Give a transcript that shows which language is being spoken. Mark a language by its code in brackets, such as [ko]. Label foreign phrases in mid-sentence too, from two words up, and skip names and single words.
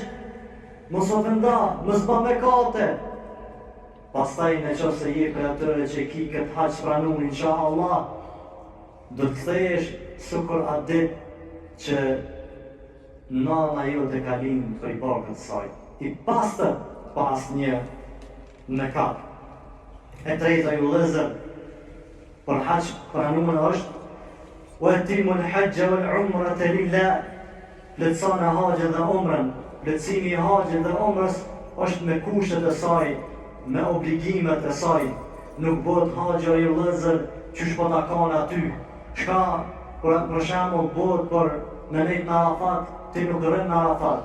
[sq] Mos u venda, mos bë mëkate. Pastaj në qoftë se je për atyre që ki këtë haç pranun, inshallah, do të kthehesh sukur atë ditë që nana jote ka lind prej barkut të saj. I pastër pas një mëkat. E treta ju vëllezër, për haç pranun është [ar] وأتموا الحج والعمرة لله. [sq] Plotësoni haxhin dhe umrën. Plotësimi i haxhit dhe umrës është me kushtet e saj, me obligimet e saj. Nuk bëhet haxha i vëllezër qysh po ta kanë aty. Shka, për shembull, bëhet për me nejt në Arafat, ti nuk rrin në Arafat.